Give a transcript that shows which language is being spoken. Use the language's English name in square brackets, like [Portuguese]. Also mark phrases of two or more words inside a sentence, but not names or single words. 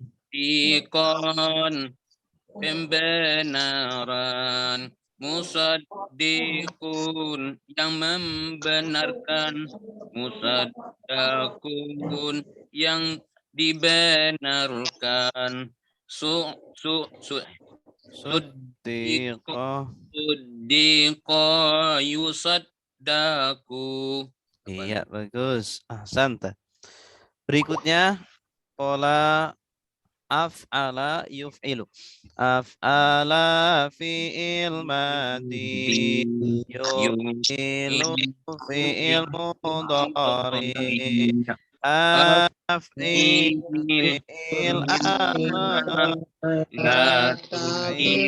[Indonesian] tusdikon, pembenaran, musaddiqun, yang membenarkan, musaddaqun, yang dibenarkan, suddiqo, [Arabic] suddiqah. صُدِّقَ يُصَدَّقُ. [Indonesian] Iya, bagus. Ahsanta. Berikutnya, pola [Arabic] أَفْعَلَ يُفْعِلُ. أَفْعَلَ فِعْل مَاضٍ. يُفْعِلُ فِعْل مُضَارِع. أَفْعِلْ فِعْل أَمْر. La Taf'il